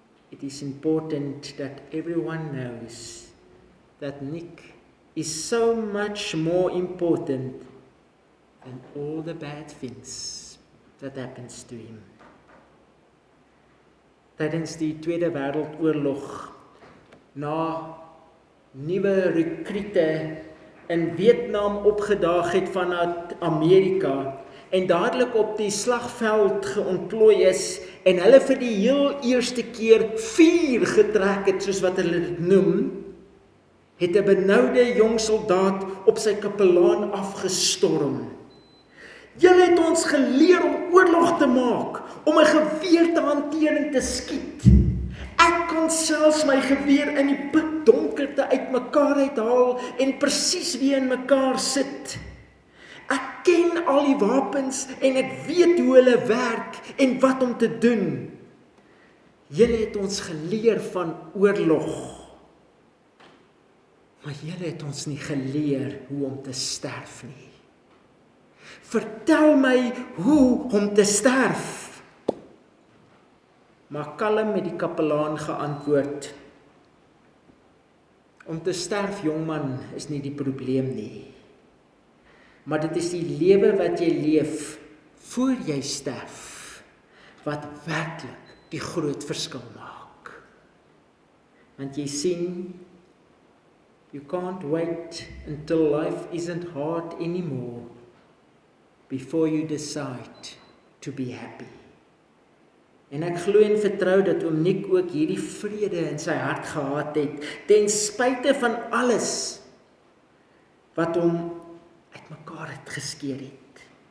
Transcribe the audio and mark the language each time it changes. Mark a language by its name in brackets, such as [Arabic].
[English] It is important that everyone knows that Nick is so much more important than all the bad things that happens to him. [Afrikaans] Tydens die Tweede Wêreldoorlog, na nuwe rekrute in Vietnam opgedaag het vanuit Amerika en dadelik op die slagveld geontplooi is en hulle vir die heel eerste keer vuur getrek het, soos wat hulle dit noem, het 'n benoude jong soldaat op sy kapelaan afgestorm. Julle het ons geleer om oorlog te maak, om 'n geweer te hanteer en te skiet. Ek kan selfs my geweer in die pikdonkerte uitmekaar uithaal en presies weer in mekaar sit. Ek ken al die wapens en ek weet hoe hulle werk en wat om te doen. Julle het ons geleer van oorlog. Maar julle het ons nie geleer hoe om te sterf nie. Vertel my hoe om te sterf. Maar kalm met die kapelaan geantwoord. Om te sterf, jongman, is nie die probleem nie. Maar dit is die lewe wat jy leef voor jy sterf, wat werklik die groot verskil maak. Want jy sien, [English] you can't wait until life isn't hard anymore before you decide to be happy. [Afrikaans] En ek glo en vertrou dat oom Nick ook hierdie vrede in sy hart gehad het, ten spyte van alles wat hom uitmekaar het geskeur het.